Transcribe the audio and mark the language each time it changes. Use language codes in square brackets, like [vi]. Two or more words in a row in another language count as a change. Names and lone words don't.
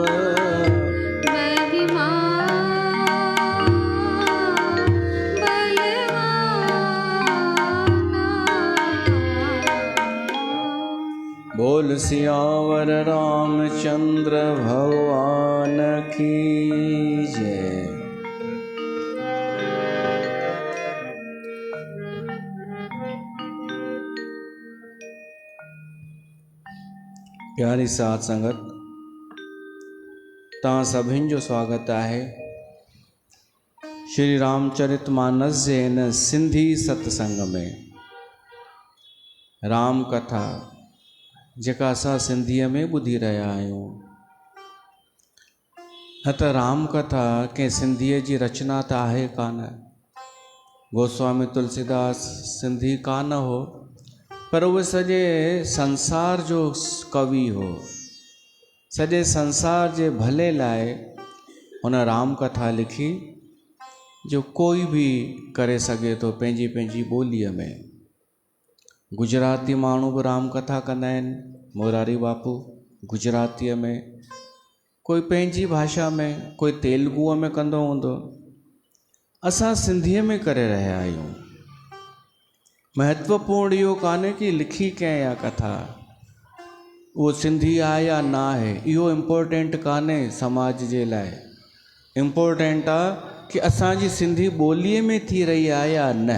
[hi] महिमा बलवाना। बोल सियावर रामचंद्र भगवान की जय। [sd] प्यारी साथ संगत तव्हां सभिनि जो स्वागत आहे श्री रामचरितमानस जे हिन सिंधी सत्संग में। राम कथा जेका असां सिंधीअ में ॿुधी रहिया आहियूं। न त राम कथा कंहिं सिंधीअ जी रचना त आहे कान। गोस्वामी तुलसीदास सिंधी कान हो, पर उहे सॼे संसार जो कवि हो। सॼे संसार जे भले लाइ हुन राम कथा लिखी जो कोई भी करे सघे थो पंहिंजी पंहिंजी ॿोलीअ में। गुजराती माण्हू बि राम कथा कंदा आहिनि, मोरारी बापू गुजरातीअ में, कोई पंहिंजी भाषा में, कोई तेलुगुअ में कंदो हूंदो। असां सिंधीअ में करे रहिया आहियूं। महत्वपूर्ण इहो कान्हे कि लिखी कंहिं या कथा उहो सिंधी आहे या न आहे, इहो इम्पोर्टेंट कान्हे समाज जे लाइ। इम्पोर्टेंट आहे कि असांजी सिंधी ॿोलीअ में थी रही आहे या न।